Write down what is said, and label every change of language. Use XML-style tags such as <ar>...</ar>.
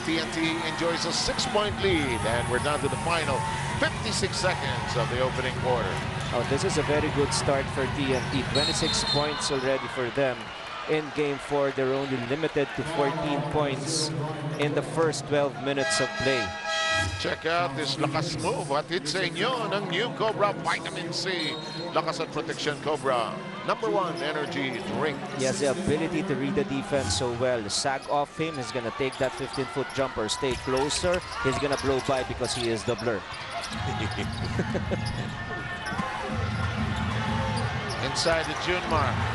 <en>TNT enjoys a 6-point lead. And we're down to the final 56 seconds of the opening quarter. Oh, this is a very good start for TNT. 26 points already for them. In Game 4, they're only limited to 14 points in the first 12 minutes of play. Check out this lakas move.</en> <tl>Hatid sa inyo ng new Cobra Vitamin C. Lakas at</tl> <en>protection Cobra. #1 energy drink. He has the ability to read the defense so well. Sag off him, he's gonna take that 15-foot jumper. Stay closer, he's gonna blow by because he is the blur. Inside the Junmar.</en>